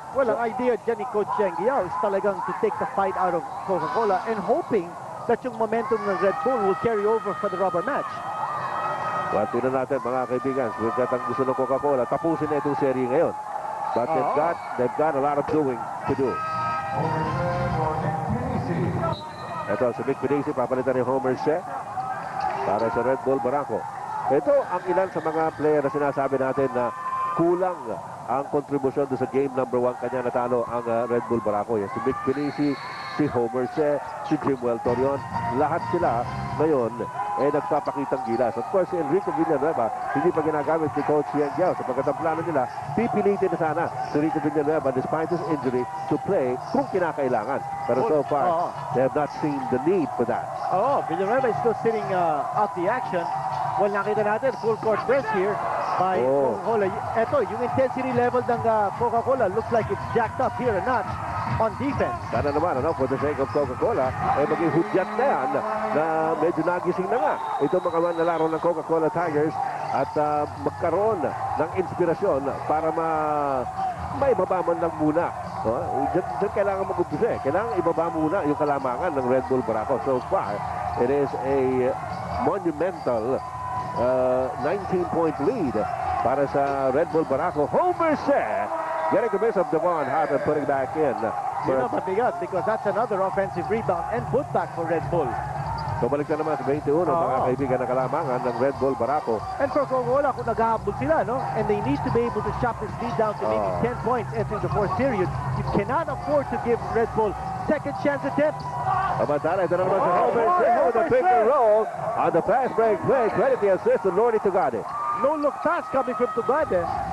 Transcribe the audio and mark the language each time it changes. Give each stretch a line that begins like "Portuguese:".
English: Well,
Filipino: ang idea dyan ni
English: Coach Yang Giao is
Filipino: talagang
English: to take the fight out of Coca-Cola and hoping that
Filipino: yung
English: momentum ng Red Bull will carry over for the rubber match.
Filipino: Well, tingnan natin mga kaibigan, ang gusto ng Coca-Cola, tapusin na itong serye ngayon.
English: But they've got a lot of doing to do.
Filipino: Ito, si Mick Pinisi, papalitan ni Homer Shea para sa Red Bull Barako. Ito ang ilan sa mga player na sinasabi natin na kulang ang kontribusyon sa game number 1 kanya natalo ang Red Bull Barako. Si Mick Pinisi, si Homer Shea, si Jim Torion, lahat sila ngayon nagpapakitang gilas.
English: Of course,
Filipino: si Enrico Villanueva, hindi pa ginagamit ni Coach Yang Giao. Sapagkat ang plano nila, pipilitin na sana si Enrico Villanueva
English: despite his injury to play
Filipino: kung kinakailangan. Pero
English: so far, they have not seen the need for that. Villanueva is still sitting out the action. Well,
Filipino: nakita natin,
English: full court press here by Coca-Cola.
Filipino: Ito, yung
English: intensity level ng Coca-Cola looks like it's jacked up here a notch on defense.
Filipino: Sana naman,
English: for the sake of Coca-Cola,
Filipino: maging hudyat na yan na medyo nagising na nga itong mga manlalaro ng Coca-Cola Tigers at magkaroon ng inspirasyon para maibaba man lang muna. Diyan kailangan mag-umpisa eh. Kailangan ibaba muna yung kalamangan ng Red Bull Barako.
English: So far, it is a monumental 19-point lead
Filipino: para sa
English: Red Bull Barako. Homer Shea getting the miss of Devon Hart and putting back in.
Filipino: Yun ang mabigat
English: because that's another offensive rebound and putback for Red Bull.
Filipino: So balik na naman sa 21, mga kaibigan na kalamangan ng Red Bull Barako.
English: And for Coca-Cola,
Filipino: kung naghahabol sila, no?
English: And they need to be able to chop this lead down to maybe 10 points entering the fourth period. You cannot afford to give Red Bull second chance attempts.
Filipino: Abantala, ito na naman sa
English: Homer Shea with a pick and roll on the fast break play. Credit the assist to Lordy Tugade. No look pass coming from Tugade.